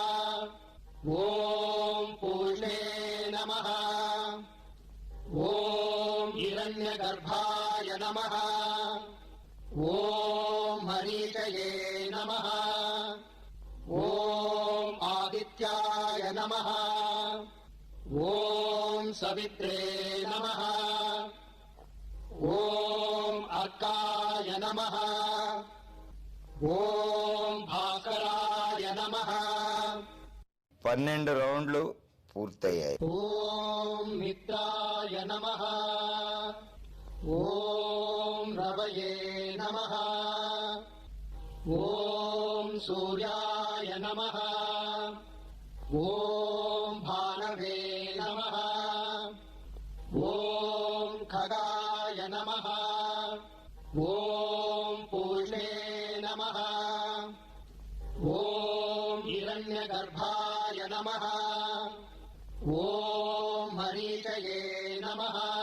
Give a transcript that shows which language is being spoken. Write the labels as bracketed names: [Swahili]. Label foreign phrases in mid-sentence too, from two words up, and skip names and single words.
[Sanskrit] ओम पूषे नमः, ओम हिरण्यगर्भाय नमः, ओम मरीचये नमः, ओम आदित्याय नमः, ओम सवित्रे नमः, ओम अर्काय नमः, ओम भास्कराय नमः। [Telugu] 12 రౌండ్లు పూర్తయ్యాయి. [Sanskrit] ఓం మిత్రాయ నమః, ఓం రవయే నమః, ఓం సూర్యాయ నమః, ఓం భానవే నమః, ఓం ఖగాయ నమః, ఓం పూషే నమః, ఓం హిరణ్యగర్భాయ నమః, ఓం మరీచయే నమః,